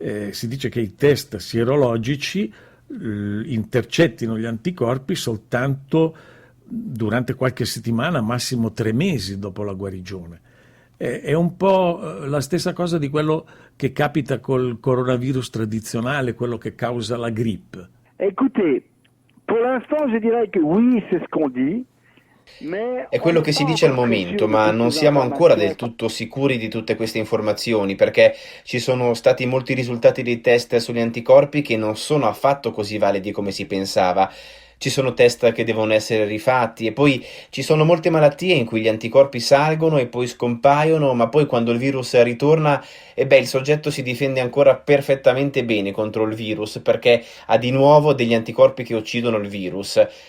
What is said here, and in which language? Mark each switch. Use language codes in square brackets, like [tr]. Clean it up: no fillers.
[it] Si dice che i test sierologici intercettino gli anticorpi soltanto durante qualche settimana, massimo 3 mesi dopo la guarigione. È un po' la stessa cosa di quello che capita col coronavirus tradizionale, quello che causa la grippe. [fr] Écoutez, pour l'instant je dirais que oui, c'est ce qu'on dit. [it] È quello che si dice al momento, ma non siamo ancora del tutto sicuri di tutte queste informazioni, perché ci sono stati molti risultati dei test sugli anticorpi che non sono affatto così validi come si pensava. Ci sono test che devono essere rifatti e poi ci sono molte malattie in cui gli anticorpi salgono e poi scompaiono, ma poi quando il virus ritorna, il soggetto si difende ancora perfettamente bene contro il virus, perché ha di nuovo degli anticorpi che uccidono il virus.